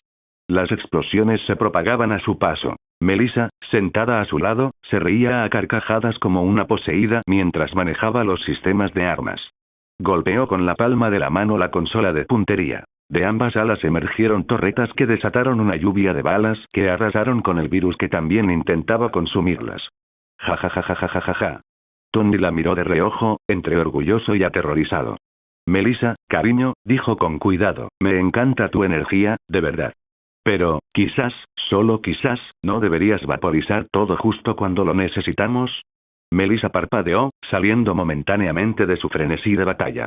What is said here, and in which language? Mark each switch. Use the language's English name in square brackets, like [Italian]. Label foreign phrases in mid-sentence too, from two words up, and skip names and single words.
[Spanish] Las explosiones se propagaban a su paso. Melissa, sentada a su lado, se reía a carcajadas como una poseída mientras manejaba los sistemas de armas. Golpeó con la palma de la mano la consola de puntería. De ambas alas emergieron torretas que desataron una lluvia de balas que arrasaron con el virus que también intentaba consumirlas. «Ja ja ja ja ja ja ja ja». Tony la miró de reojo, entre orgulloso y aterrorizado. «Melissa, cariño», dijo con cuidado, «me encanta tu energía, de verdad. Pero, quizás, solo quizás, ¿no deberías vaporizar todo justo cuando lo necesitamos? Melissa parpadeó, saliendo momentáneamente de su frenesí de batalla.